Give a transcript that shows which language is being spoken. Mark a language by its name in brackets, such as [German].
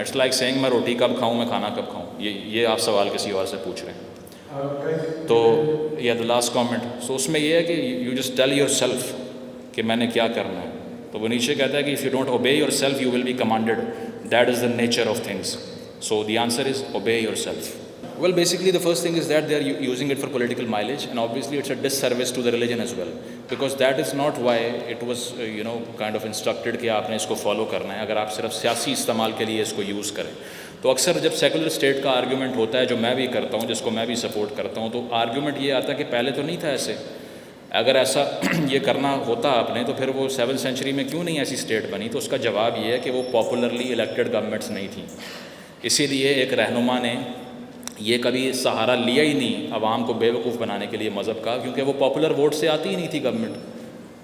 [English] it's like saying [Urdu] میں روٹی کب کھاؤں، میں کھانا کب کھاؤں. یہ آپ سوال کسی اور سے پوچھ رہے ہیں. تو یہ [English] The last comment. [Urdu] سو اس میں یہ ہے کہ [English] you just tell yourself [Urdu] کہ میں نے کیا کرنا ہے. تو وہ نیچے کہتا ہے کہ [English] If you don't obey yourself you will be commanded. That is the nature of things. So the answer is obey yourself. Well, basically the first thing is that they are using it for political mileage, and obviously it's a disservice to the religion as well, because that is not why it was kind of instructed [Urdu] کہ آپ نے اس کو follow کرنا ہے. اگر آپ صرف سیاسی استعمال کے لیے اس کو یوز کریں تو اکثر جب سیکولر اسٹیٹ کا آرگیومنٹ ہوتا ہے، جو میں بھی کرتا ہوں، جس کو میں بھی سپورٹ کرتا ہوں، تو آرگیومنٹ یہ آتا ہے کہ پہلے تو نہیں تھا ایسے. اگر ایسا یہ کرنا ہوتا آپ نے تو پھر وہ 7th سینچری میں کیوں نہیں ایسی اسٹیٹ بنی. تو اس کا جواب یہ ہے کہ وہ پاپولرلی الیکٹڈ گورنمنٹس نہیں تھیں. اسی لیے ایک رہنما نے یہ کبھی سہارا لیا ہی نہیں عوام کو بیوقوف بنانے کے لیے مذہب کا، کیونکہ وہ پاپولر ووٹ سے آتی ہی نہیں تھی گورنمنٹ.